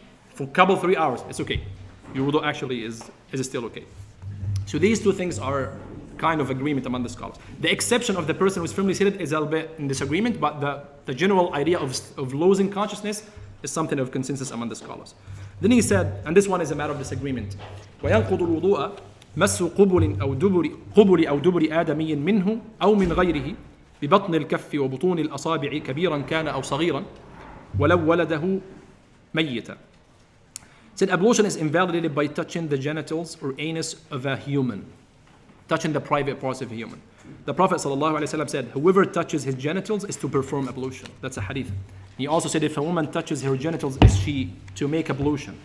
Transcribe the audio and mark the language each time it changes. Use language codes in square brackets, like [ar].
[en] For a couple, 3 hours, it's okay. Your wudu actually is still okay. So these two things are kind of agreement among the scholars. The exception of the person who's firmly seated is a little bit in disagreement, but the general idea of losing consciousness is something of consensus among the scholars. Then he said, and this one is a matter of disagreement, [ar] وينقض الوضوء مس قبل أو دبر آدمي منه أو من غيره ببطن الكف وبطون الأصابع كبيرا كان أو صغيرا ولو ولده ميتا. [en] Said ablution is invalidated by touching the genitals or anus of a human, touching the private parts of a human. The Prophet ﷺ said, whoever touches his genitals is to perform ablution. That's a hadith. He also said, if a woman touches her genitals, is she to make ablution?